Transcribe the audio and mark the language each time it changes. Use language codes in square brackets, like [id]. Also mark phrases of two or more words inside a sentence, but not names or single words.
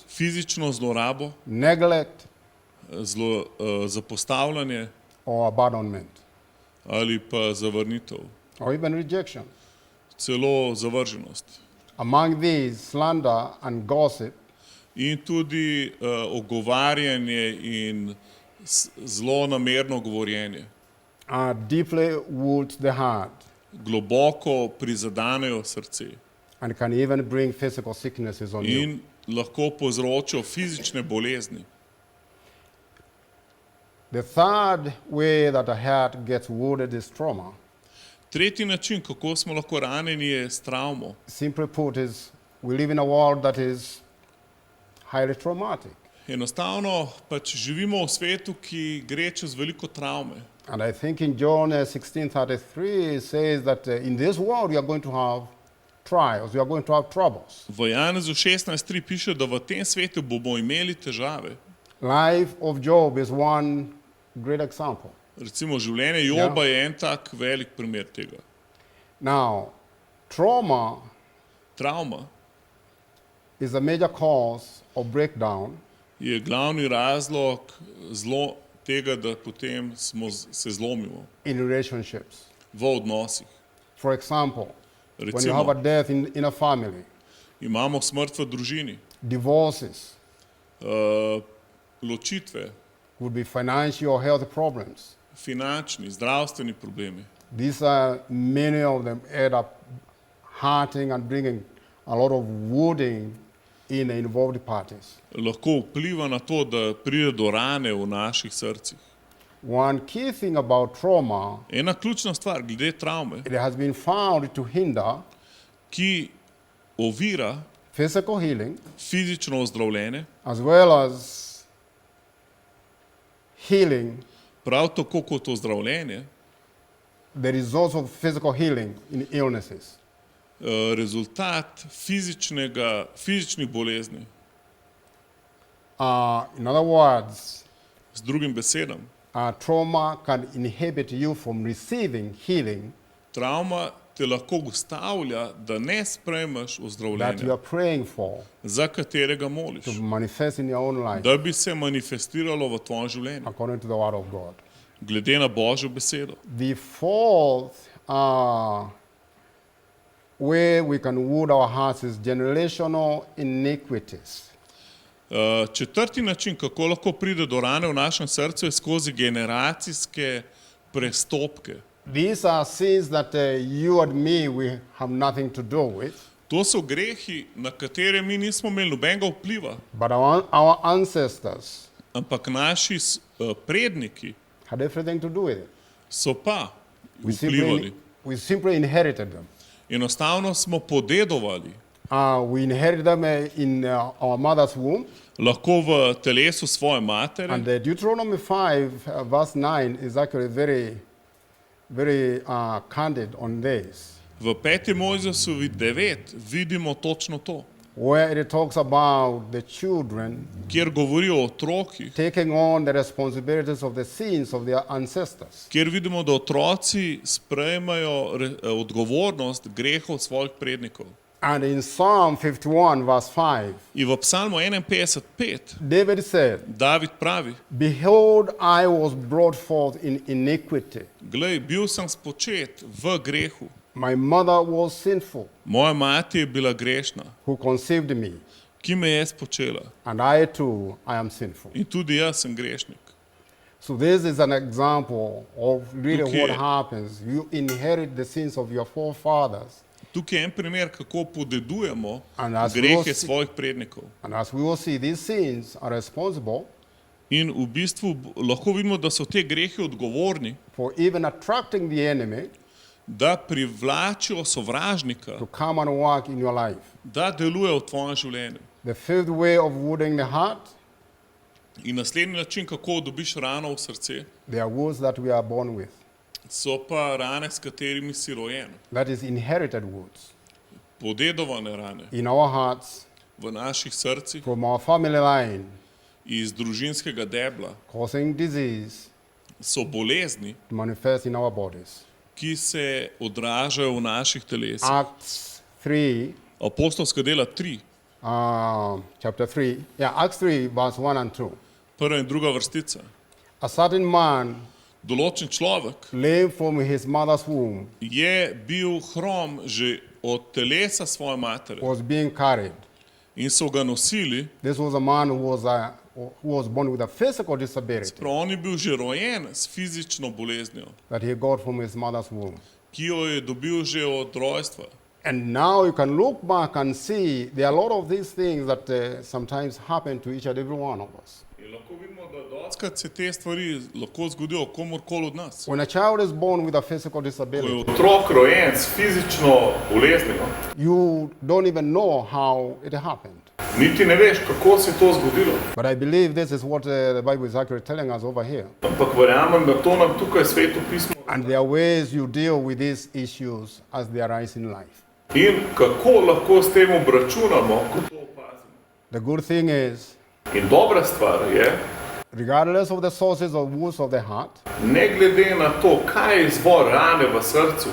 [sl] fizično zlorabo, [en] neglect, or [sl] zapostavljanje [en] abandonment, [sl] ali pa zavrnitev, [en] or even rejection. [sl] celo zavrženost. [en] Among these, slander and gossip [sl] In tudi ogovarjanje in zlonamerno govorjenje [en] deeply wound the heart [sl] globoko prizadanejo srce [en] and can even bring physical sicknesses on you. [sl] in lahko povzročijo fizične bolezni. [en] The third way that a heart gets wounded is trauma. [sl] Tretji način, kako smo lahko ranjeni, je s travmo. [en] Simply put, is we live in a world that is highly traumatic. [sl] Enostavno pač živimo v svetu, ki gre čez veliko travme. [en] And I think in John 16:33 it says that in this world we are going to have trials, we are going to have troubles. [sl] V Janezu 16.3 piše, da v tem svetu bomo imeli težave. [en] Life of Job is one great example. [sl] Recimo življenje Joba je en tak velik primer tega. [en] Now, trauma [sl] Travma [en] is a major cause of breakdown [sl] je glavni razlog tega, da potem se zlomimo [en] in relationships. [sl] v odnosih. [en] For example, when you have a [sl] Recimo, [en] death in a family, [sl] imamo smrt v družini, [en] divorces, [sl] ločitve, [en] would be financial or health problems. [sl] finančni, zdravstveni problemi. [en] These are many of them end up hurting and bringing a lot of wounding in the involved parties. [sl] Lahko vpliva na to, da pride do rane v naših srcih. [en] One key thing about trauma, [sl] Ena ključna stvar glede travme, [en] it has been found to hinder [sl] ki ovira [en] physical healing [sl] fizično ozdravljenje, [en] as well as healing, [sl] prav tako kot ozdravljenje, [en] the results of physical healing in illnesses. [sl] rezultat fizičnih bolezni. [en] In other words, [sl] Z drugim besedam, [en] trauma can inhibit you from receiving healing [sl] travma te lahko ustavlja, da ne sprejmeš [en] that you [sl] ozdravljenja, [en] are praying for [sl] za katerega moliš, [en] to manifest in your own life [sl] da bi se manifestiralo v tvojem življenju, [en] according to the word of God. [sl] glede na Božjo besedo. [en] The fourth way we can wound our hearts is generational iniquities. [sl] Četrti način, kako lahko pride do rane v našem srcu, je skozi generacijske prestopke. [en] These are sins that you and me, we have nothing to do with, [sl] To so grehi, na katere mi nismo imeli nobenega vpliva, [en] but our ancestors [sl] ampak naši predniki [en] had everything to do with it. [sl] so pa [en] We [sl] vplivali. [en] simply inherited them. [sl] Enostavno smo podedovali, [en] We inherited them in our mother's womb. [sl] lahko v telesu svoje matere. [en] And Deuteronomy 5, verse 9 is actually very candid on this, [sl] V 5. Mojzesovi 9 vidimo točno to, [en] where it talks about the children [sl] kjer govori o otrokih, [en] taking on the responsibilities of the sins of their ancestors. [sl] kjer vidimo, da otroci sprejmajo odgovornost grehov svojih prednikov. [en] And in Psalm 51, verse 5, [sl] In v Psalmu 51:5 [en] David said, [sl] David pravi: [en] "Behold, I was brought forth in iniquity. [sl] Glej, bil sem spočet v grehu. [en] My mother was sinful, [sl] Moja mati je bila grešna, [en] who conceived me, [sl] ki me je spočela. [en] and I too, I am sinful." [sl] In tudi jaz sem grešnik. [en] So this is an example of really [sl] Tukaj [en] what [sl] je- [en] happens. You inherit the sins of your forefathers. [sl] Tukaj je en primer, kako podedujemo [en] And as we [sl] grehe [en] will see- [sl] svojih prednikov. [en] And as we will see, these sins are responsible [sl] In v bistvu lahko vidimo, da so te grehe odgovorni, [en] for even attracting the enemy [sl] da privlačijo sovražnika, [en] to come and work in your life. [sl] da deluje v tvojem življenju. [en] The fifth way of wounding the heart, [sl] In naslednji način, kako dobiš rano v srce, [en] they are wounds that we are born with. [sl] so pa rane, s katerimi si rojen. [en] That is inherited wounds [sl] Podedovane rane [en] in our hearts [sl] v naših srcih [en] from our family line, [sl] iz družinskega debla [en] causing disease [sl] so bolezni, [en] to manifest in our bodies. [sl] ki se odražajo v naših telesih. [en] Acts 3, [sl] Apostolska dela 3, [en] chapter 3. Yeah, Acts 3, verse 1 and 2. [sl] prva in druga vrstica. [en] A certain man, [sl] Določen človek [en] lame from his mother's womb, [sl] je bil hrom že od telesa svoje matere [en] was being carried. [sl] in so ga nosili. [en] This was a man who was born with a physical disability [sl] Prav on je bil že rojen s fizično boleznijo, [en] that he got from his mother's womb. [sl] ki jo je dobil že od rojstva. [en] And now you can look back and see there are a lot of these things that sometimes happen to each and every one of us. [sl] In lahko vidimo, da dostikrat se te stvari lahko zgodijo komurkoli od nas. [en] When a child is born with a physical [sl] Ko je [en] disability, [sl] otrok rojen s fizično boleznijo, [en] you don't even know how it happened. [sl] niti ne veš, kako se je to zgodilo. [en] But I believe this is what the Bible is actually telling us over here. [sl] Ampak verjamem, da to nam tukaj Sveto pismo [en] And there are ways you deal with these issues as they arise in life. [sl] in kako lahko s tem obračunamo, ko to opazimo. [en] The good thing is, [sl] In dobra stvar je, [en] regardless of the sources or wounds of the heart, [sl] ne glede na to, kaj je izvor rane v srcu,